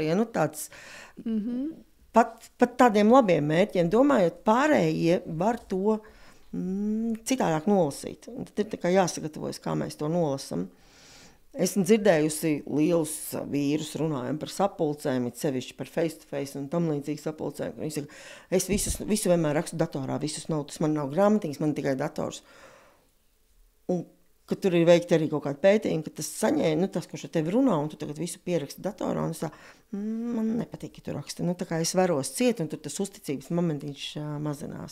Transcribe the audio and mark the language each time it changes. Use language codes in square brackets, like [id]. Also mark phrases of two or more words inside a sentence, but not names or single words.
[lv] Ja, tāds, pat tādiem labiem mērķiem, domājot, pārējie var to citādāk nolasīt. Un tad ir tā kā jāsagatavojas, kā mēs to nolasam. Esmu dzirdējusi lielus vīrus runājam par sapulcēm, it sevišķi par [en] face-to-face [lv] un tam līdzīgi sapulcēm. Viņi saka, es visu vienmēr rakstu datorā, visus notus, man nav grāmatiņas, man tikai dators. Un ka tur ir veikti arī kaut kādi pētījumi, ka tas saņēma, tas, kurš ar tevi runā, un tu tagad visu pieraksti datorā, un es tā, man nepatīk, ka tu raksti. Tā kā es varos ciet, un tur tas uzticības momentiņš mazinās.